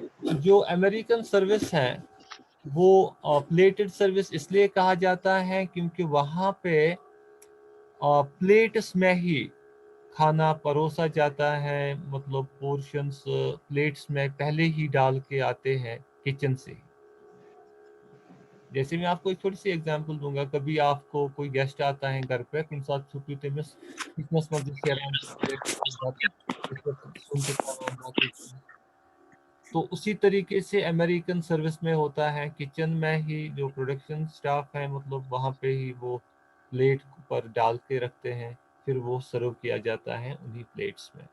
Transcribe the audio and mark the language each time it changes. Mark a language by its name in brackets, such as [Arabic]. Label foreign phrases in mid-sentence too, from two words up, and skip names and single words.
[Hindi] तो जो [English] American service [Hindi] है वो [English] plated service [Hindi] इसलिए कहा जाता है क्योंकि वहाँ पे प्लेट्स में ही खाना परोसा जाता है, मतलब पोर्शंस प्लेट्स में पहले ही डाल के आते हैं किचन से। जैसे मैं आपको एक छोटी-सी एग्ज़ाम्पल दूँगा, कभी आपको कोई गेस्ट आता है घर पे, [Kashmiri] कुन साथ छुट्टी तमिस किचनस मंज़ शेरान सुन के खाना बाकी चीज़। [Hindi] तो उसी तरीके से [English] American service [Hindi] में होता है, किचन में ही जो [English] production staff [Hindi] है, मतलब वहाँ पे ही वो प्लेट पर डाल के रखते हैं, फिर वो सर्व किया जाता है उन्हीं प्लेट्स में।